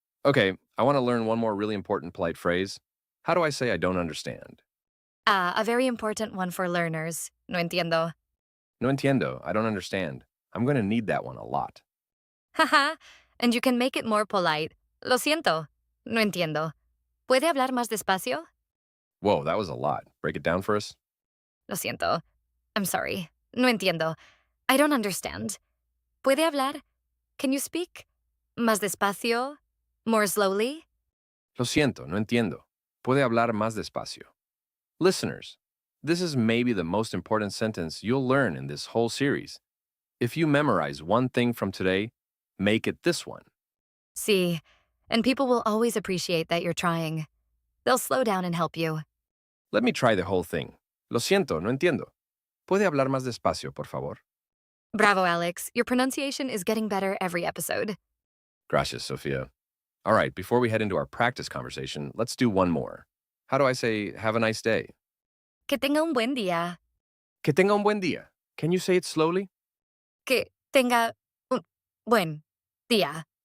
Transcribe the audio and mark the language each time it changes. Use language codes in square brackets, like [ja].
[en] Okay, I want to learn one more really important polite phrase. How do I say I don't understand? Ah, a very important one for learners. [es] No entiendo. No entiendo. [en] I don't understand. I'm going to need that one a lot. Haha, and you can make it more polite. [es] Lo siento. No entiendo. ¿Puede hablar más despacio? [en] Whoa, that was a lot. Break it down for us. [es] Lo siento. [en] I'm sorry. [es] No entiendo. [en] I don't understand. [es] ¿Puede hablar? [en] Can you speak? [es] Más despacio? [en] More slowly? [es] Lo siento, no entiendo. Puede hablar más despacio. [en] Listeners, this is maybe the most important sentence you'll learn in this whole series. If you memorize one thing from today, make it this one. [es] Sí. [en] And people will always appreciate that you're trying. They'll slow down and help you. Let me try the whole thing. [es] Lo siento, no entiendo. ¿Puede hablar más despacio, por favor? [en] Bravo, Alex. Your pronunciation is getting better every episode. [es] Gracias, Sofia. [en] All right, before we head into our practice conversation, let's do one more. How do I say, have a nice day? [es] Que tenga un buen día. Que tenga un buen día. [en] Can you say it slowly? [es] Que tenga un buen día.